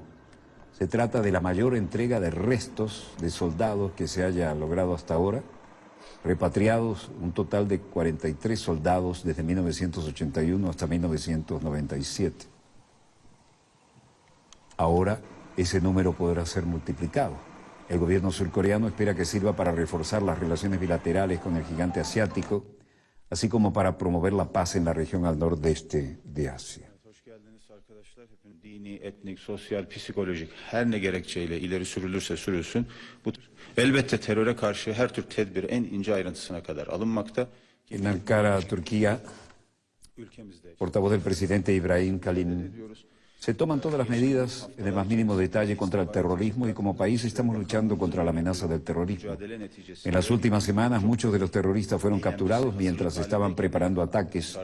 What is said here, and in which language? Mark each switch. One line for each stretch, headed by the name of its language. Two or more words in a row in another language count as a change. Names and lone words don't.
Spanish: Se trata de la mayor entrega de restos de soldados que se haya logrado hasta ahora, repatriados un total de 43 soldados desde 1981 hasta 1997. Ahora ese número podrá ser multiplicado. El gobierno surcoreano espera que sirva para reforzar las relaciones bilaterales con el gigante asiático, así como para promover la paz en la región al nordeste de Asia.
Turkish: Dini, etnik, sosyal, psikolojik her ne gerekçeyle ileri sürülürse sürülsün elbette teröre karşı her tür tedbir en ince ayrıntısına kadar alınmakta.
Spanish: En Ankara, Turquía, portavoz del presidente Ibrahim Kalin, se toman todas las medidas en el más mínimo detalle contra el terrorismo y como país estamos luchando contra la amenaza del terrorismo. En las últimas semanas muchos de los terroristas fueron capturados mientras estaban preparando ataques.